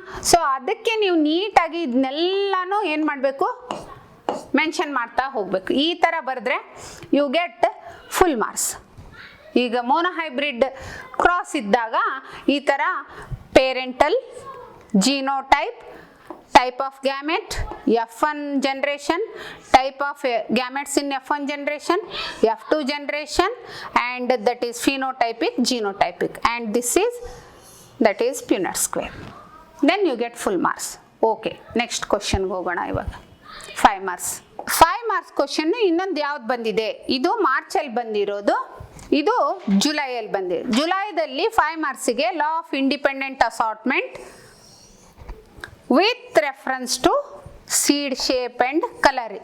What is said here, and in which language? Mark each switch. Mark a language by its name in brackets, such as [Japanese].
[Kannada] So ಅದಕ್ಕೆ ನೀವು ನೀಟಾಗಿ ಇದನ್ನೆಲ್ಲಾನು ಏನು ಮಾಡಬೇಕು, ಮೆನ್ಷನ್ ಮಾಡ್ತಾ ಹೋಗ್ಬೇಕು. ಈ ಥರ ಬರೆದ್ರೆ [English] You get full marks. [Kannada] ಈಗ ಮೋನೋಹೈಬ್ರಿಡ್ ಕ್ರಾಸ್ ಇದ್ದಾಗ ಈ ಥರ parental, genotype, [English] type of gamete, F1 generation, type of gametes in F1 generation, F2 generation, and that is phenotypic, genotypic, and this is that is Punnett square. Then you get full marks. Okay, next question [Kannada] ಹೋಗೋಣ ಇವಾಗ. [English] 5 marks. [Kannada] 5 marks question ಇನ್ನೊಂದು ಯಾವ್ದು ಬಂದಿದೆ, ಇದು ಮಾರ್ಚಲ್ಲಿ ಬಂದಿರೋದು, ಇದು ಜುಲೈಯಲ್ಲಿ ಬಂದಿದೆ. ಜುಲೈದಲ್ಲಿ 5 ಮಾರ್ಕ್ಸಿಗೆ [English] Law of independent assortment with reference to seed shape and colour.